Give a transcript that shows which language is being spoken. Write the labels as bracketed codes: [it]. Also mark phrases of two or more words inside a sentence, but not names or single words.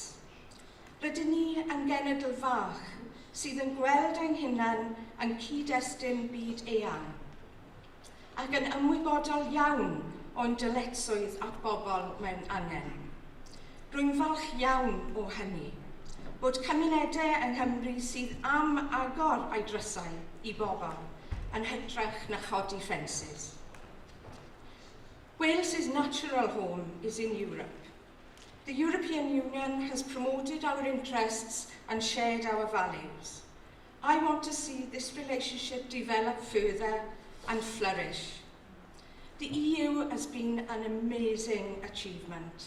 [cy] Rydyn ni yn genedl fach sydd yn gweld ein hunain yn cyd-destun byd eang ac yn ymwybodol iawn o'n dyletswydd at bobl mewn angen. Rwy'n falch iawn o hynny, bod cymunedau yng Nghymru sydd am agor eu drysau i bobl yn hytrach na chodi ffensys. [en] Wales's natural home is in Europe. The European Union has promoted our interests and shared our values. I want to see this relationship develop further and flourish. The EU has been an amazing achievement.